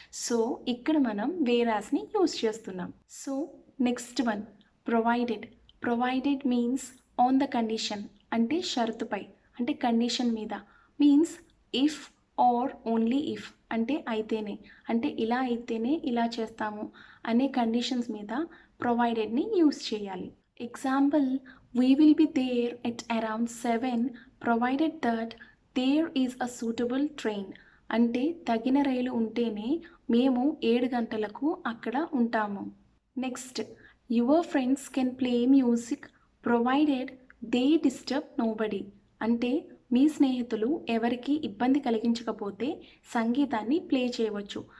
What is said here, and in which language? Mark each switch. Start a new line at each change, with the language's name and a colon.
Telugu: So ఇక్కడ మనం వేరాస్ని use చేస్తున్నాం. So next one, provided.
English: Provided means on the condition.
Telugu: అంటే షరతుపై, అంటే కండిషన్ మీద.
English: Means if or only if.
Telugu: అంటే అయితేనే, అంటే ఇలా అయితేనే ఇలా చేస్తాము అనే కండిషన్స్ మీద ప్రొవైడెడ్ని యూజ్ చేయాలి.
English: Example, we will be there at around 7 provided that there is a suitable train.
Telugu: అంటే తగిన రైలు ఉంటేనే మేము 7 గంటలకు అక్కడ ఉంటాము.
English: Next, your friends can play music provided they disturb nobody.
Telugu: అంటే మీ స్నేహితులు ఎవరికి ఇబ్బంది కలిగించకపోతే సంగీతాన్ని ప్లే చేయవచ్చు.